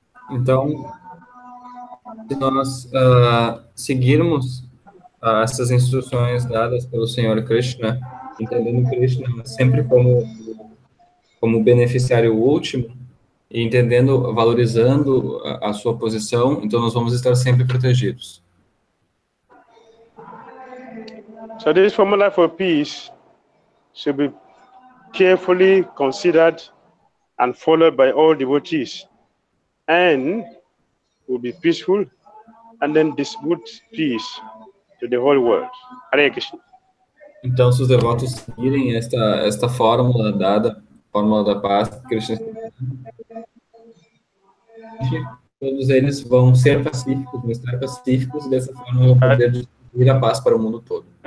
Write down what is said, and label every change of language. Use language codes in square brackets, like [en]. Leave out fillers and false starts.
[pt] Então, se nós seguirmos essas instruções dadas pelo Senhor Krishna, entendendo Krishna sempre como beneficiário último, e entendendo, valorizando a sua posição, então nós vamos estar sempre protegidos. [en] So this formula for peace should be carefully considered and followed by all devotees, and will be peaceful, and then distribute peace to the whole world. Hare Krishna. [pt] Então, se os devotos seguirem esta fórmula dada, fórmula da paz, Krishna, todos eles vão ser pacíficos, vão estar pacíficos, e dessa forma vão poder distribuir a paz para o mundo todo.